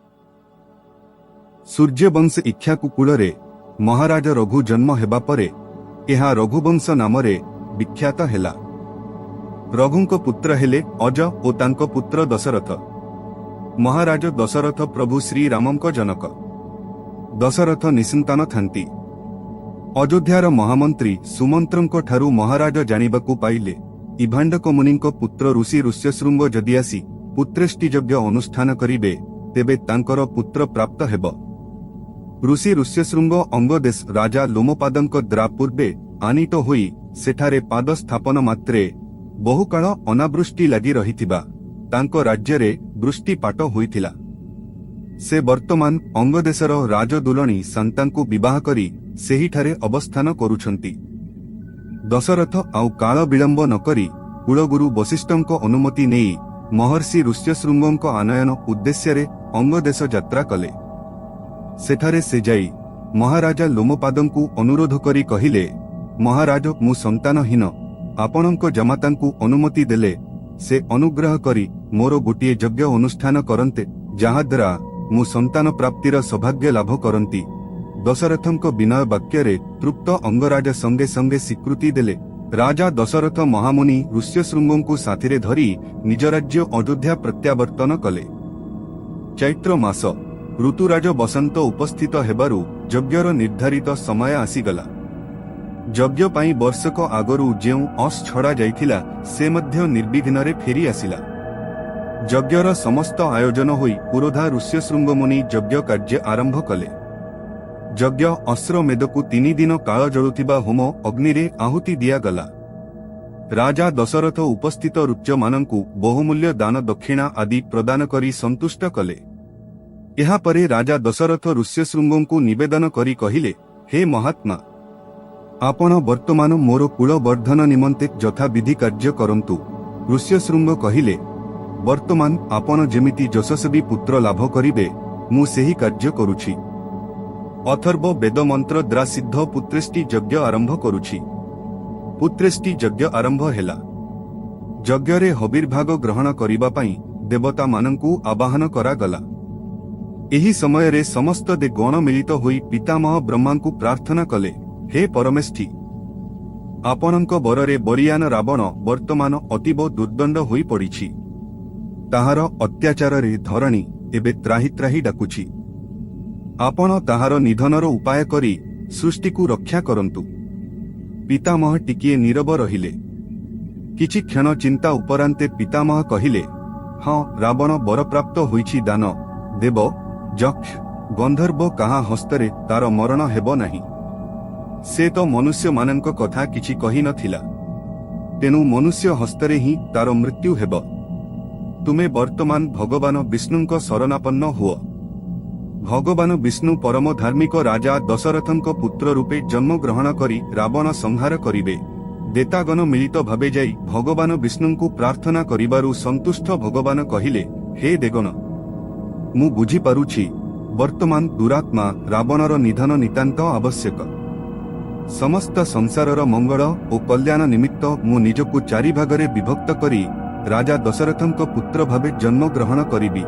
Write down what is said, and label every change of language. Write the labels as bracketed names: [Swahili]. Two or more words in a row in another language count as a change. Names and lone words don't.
[Odia] ସୂର୍ଯ୍ୟବଂଶ ଇକ୍ଷ୍ୱାକୁକୁଳରେ ମହାରାଜ ରଘୁ ଜନ୍ମ ହେବା ପରେ ଏହା ରଘୁବଂଶ ନାମରେ ବିଖ୍ୟାତ ହେଲା। ରଘୁଙ୍କ ପୁତ୍ର ହେଲେ ଅଜ ଓ ତାଙ୍କ ପୁତ୍ର ଦଶରଥ। ମହାରାଜ ଦଶରଥ ପ୍ରଭୁ ଶ୍ରୀରାମଙ୍କ ଜନକ। ଦଶରଥ ନିସନ୍ତାନ ଥାନ୍ତି। ଅଯୋଧ୍ୟାର ମହାମନ୍ତ୍ରୀ ସୁମନ୍ତ୍ରଙ୍କ ଠାରୁ ମହାରାଜ ଜାଣିବାକୁ ପାଇଲେ ଇଭାଣ୍ଡକ ମୁନିଙ୍କ ପୁତ୍ର ଋଷି ଋଷ୍ୟଶୃଙ୍ଗ ଯଦି ଆସି ପୁତ୍ରେଷ୍ଟି ଯଜ୍ଞ ଅନୁଷ୍ଠାନ କରିବେ ତେବେ ତାଙ୍କର ପୁତ୍ର ପ୍ରାପ୍ତ ହେବ। ଋଷି ଋଷ୍ୟଶୃଙ୍ଗ ଅଙ୍ଗଦେଶ ରାଜା ଲୋମପାଦଙ୍କ ଦ୍ୱାରା ପୂର୍ବେ ଆନୀତ ହୋଇ ସେଠାରେ ପାଦ ସ୍ଥାପନ ମାତ୍ରେ ବହୁକାଳ ଅନାବୃଷ୍ଟି ଲାଗି ରହିଥିବା ତାଙ୍କ ରାଜ୍ୟରେ ବୃଷ୍ଟିପାତ ହୋଇଥିଲା। ସେ ବର୍ତ୍ତମାନ ଅଙ୍ଗଦେଶର ରାଜଦୁଲଣୀ ଶାନ୍ତାଙ୍କୁ ବିବାହ କରି ସେହିଠାରେ ଅବସ୍ଥାନ କରୁଛନ୍ତି। ଦଶରଥ ଆଉ କାଳ ବିଳମ୍ବ ନ କରି କୁଳଗୁରୁ ବଶିଷ୍ଠଙ୍କ ଅନୁମତି ନେଇ ମହର୍ଷି ଋଷ୍ୟଶୃଙ୍ଗଙ୍କ ଆନୟନ ଉଦ୍ଦେଶ୍ୟ ଅଙ୍ଗଦେଶ ଯାତ୍ରା କଲେ। ସେଠାରେ ସେ ଯାଇ ମହାରାଜା ଲୋମପାଦଙ୍କୁ ଅନୁରୋଧ କରି କହିଲେ, ମହାରାଜ ମୁଁ ସନ୍ତାନହୀନ ଆପଣଙ୍କ ଜାମାତାଙ୍କୁ ଅନୁମତି ଦେଲେ ସେ ଅନୁଗ୍ରହ କରି ମୋର ଗୋଟିଏ ଯଜ୍ଞ ଅନୁଷ୍ଠାନ କରନ୍ତେ ଯାହାଦ୍ୱାରା ମୁଁ ସନ୍ତାନ ପ୍ରାପ୍ତିର ସୌଭାଗ୍ୟ ଲାଭ କରନ୍ତି। ଦଶରଥଙ୍କ ବିନୟ ବାକ୍ୟରେ ତୃପ୍ତ ଅଙ୍ଗରାଜ ସଙ୍ଗେ ସଙ୍ଗେ ସ୍ୱୀକୃତି ଦେଲେ। ରାଜା ଦଶରଥ ମହାମୁନି ଋଷ୍ୟଶୃଙ୍ଗଙ୍କୁ ସାଥିରେ ଧରି ନିଜ ରାଜ୍ୟ ଅଯୋଧ୍ୟା ପ୍ରତ୍ୟାବର୍ତ୍ତନ କଲେ। ଚୈତ୍ର ମାସ ଋତୁରାଜ ବସନ୍ତ ଉପସ୍ଥିତ ହେବାରୁ ଯଜ୍ଞର ନିର୍ଦ୍ଧାରିତ ସମୟ ଆସିଗଲା। ଯଜ୍ଞ ପାଇଁ ବର୍ଷକ ଆଗରୁ ଯେଉଁ ଅଶ୍ୱ ଛଡ଼ା ଯାଇଥିଲା ସେ ମଧ୍ୟ ନିର୍ବିଘ୍ନରେ ଫେରି ଆସିଲା। ଯଜ୍ଞର ସମସ୍ତ ଆୟୋଜନ ହୋଇ ପୁରୋଧା ଋଷ୍ୟଶୃଙ୍ଗ ମୁନି ଯଜ୍ଞ କାର୍ଯ୍ୟ ଆରମ୍ଭ କଲେ। ଯଜ୍ଞ ଅଶ୍ୱମେଧକୁ 3 ଦିନ କାଳ ଜଳୁଥିବା ହୋମ ଅଗ୍ନିରେ ଆହୁତି ଦିଆଗଲା। ରାଜା ଦଶରଥ ଉପସ୍ଥିତ ଋଚ୍ୟମାନଙ୍କୁ ବହୁମୂଲ୍ୟ ଦାନ ଦକ୍ଷିଣା ଆଦି ପ୍ରଦାନ କରି ସନ୍ତୁଷ୍ଟ କଲେ। ଏହା ପରେ ରାଜା ଦଶରଥ ଋଷ୍ୟଶୃଙ୍ଗଙ୍କୁ ନିବେଦନ କରି କହିଲେ, ହେ ମହାତ୍ମା ଆପଣ ବର୍ତ୍ତମାନ ମୋର କୁଳ ବର୍ଦ୍ଧନ ନିମନ୍ତେ ଯଥା ବିଧି କାର୍ଯ୍ୟ କରନ୍ତୁ। ଋଷ୍ୟଶୃଙ୍ଗ କହିଲେ, ବର୍ତ୍ତମାନ ଆପଣ ଯେମିତି ଯଶସ୍ୱୀ ପୁତ୍ର ଲାଭ କରିବେ ମୁଁ ସେହି କାର୍ଯ୍ୟ କରୁଛି। ଅଥର୍ବ ବେଦ ମନ୍ତ୍ର ଦ୍ୱାରା ସିଦ୍ଧ ପୁତ୍ରେଷ୍ଟି ଯଜ୍ଞ ଆରମ୍ଭ କରୁଛି। ପୁତ୍ରେଷ୍ଟି ଯଜ୍ଞ ଆରମ୍ଭ ହେଲା। ଯଜ୍ଞରେ ହବିର୍ଭାଗ ଗ୍ରହଣ କରିବା ପାଇଁ ଦେବତା ମାନଙ୍କୁ ଆବାହନ କରାଗଲା। ଏହି ସମୟରେ ସମସ୍ତ ଦେବଗଣ ମିଳିତ ହୋଇ ପିତାମହ ବ୍ରହ୍ମାଙ୍କୁ ପ୍ରାର୍ଥନା କଲେ, ହେ ପରମେଷ୍ଠୀ ଆପଣଙ୍କ ବରରେ ବଳିୟାନ ରାବଣ ବର୍ତ୍ତମାନ ଅତୀବ ଦୁର୍ଦ୍ଦଣ୍ଡ ହୋଇ ପଡ଼ିଛି। ତାହାର ଅତ୍ୟାଚାରରେ ଧରଣୀ ଏବେ ତ୍ରାହି ତ୍ରାହି ଡାକୁଛି। ଆପଣ ତାହାର ନିଧନର ଉପାୟ କରି ସୃଷ୍ଟିକୁ ରକ୍ଷା କରନ୍ତୁ। ପିତାମହ ଟିକିଏ ନୀରବ ରହିଲେ। କିଛି କ୍ଷଣ ଚିନ୍ତା ଉପରାନ୍ତେ ପିତାମହ କହିଲେ, ହଁ ରାବଣ ବରପ୍ରାପ୍ତ ହୋଇଛି ଦାନବ ଦେବ ଯକ୍ଷ ଗନ୍ଧର୍ବ କାହା ହସ୍ତରେ ତାର ମରଣ ହେବ ନାହିଁ। ସେ ତ ମନୁଷ୍ୟ ମାନଙ୍କ କଥା କିଛି କହି ନଥିଲା, ତେଣୁ ମନୁଷ୍ୟ ହସ୍ତରେ ହିଁ ତାର ମୃତ୍ୟୁ ହେବ। ତୁମେ ବର୍ତ୍ତମାନ ଭଗବାନ ବିଷ୍ଣୁଙ୍କ ଶରଣାପନ୍ନ ହୁଅ। ଭଗବାନ ବିଷ୍ଣୁ ପରମ ଧାର୍ମିକ ରାଜା ଦଶରଥଙ୍କ ପୁତ୍ର ରୂପେ ଜନ୍ମ ଗ୍ରହଣ କରି ରାବଣ ସଂହାର କରିବେ। ଦେବତାଗଣ ମିଳିତ ଭାବେ ଯାଇ ଭଗବାନ ବିଷ୍ଣୁଙ୍କୁ ପ୍ରାର୍ଥନା କରିବାରୁ ସନ୍ତୁଷ୍ଟ ଭଗବାନ କହିଲେ, ହେ ଦେବଗଣ ମୁଁ ବୁଝି ପାରୁଛି ବର୍ତ୍ତମାନ ଦୁରାତ୍ମା ରାବଣର ନିଧନ ନିତାନ୍ତ ଆବଶ୍ୟକ। ସମସ୍ତ ସଂସାରର ମଙ୍ଗଳ ଓ କଲ୍ୟାଣ ନିମିତ୍ତ ମୁଁ ନିଜକୁ 4 ଭାଗରେ ବିଭକ୍ତ କରି ରାଜା ଦଶରଥଙ୍କ ପୁତ୍ର ଭାବେ ଜନ୍ମ ଗ୍ରହଣ କରିବି।